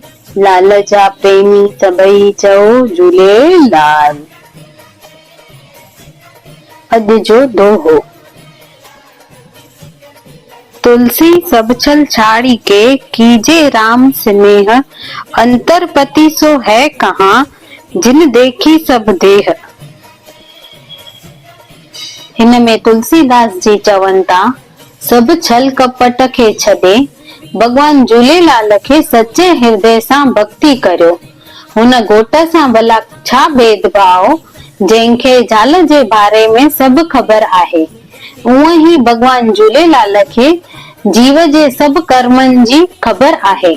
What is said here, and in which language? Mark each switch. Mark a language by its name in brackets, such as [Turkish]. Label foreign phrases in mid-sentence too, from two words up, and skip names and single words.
[Sindhi] लाल जा प्रेमी सभई चओ झूलेलाल। अॼु जो दोहो। [Hindi] तुलसी सब छल छाड़ी के कीजे राम स्नेह, अंतरपति सो है कहाँ जिन देखी सब देह। [Sindhi] हिन में तुलसीदास जी चवनि था सभु छल कपट खे छॾे भगवान झूलेलाल खे सचे हृदय सां भक्ति करियो। हुन घोट सां भला छा भेदभाव जंहिंखे ज़ाल जे बारे में सभु ख़बर आहे। उहो ई भगवान झूलेलाल खे जीव जे सभु कर्मनि जी ख़बर आहे।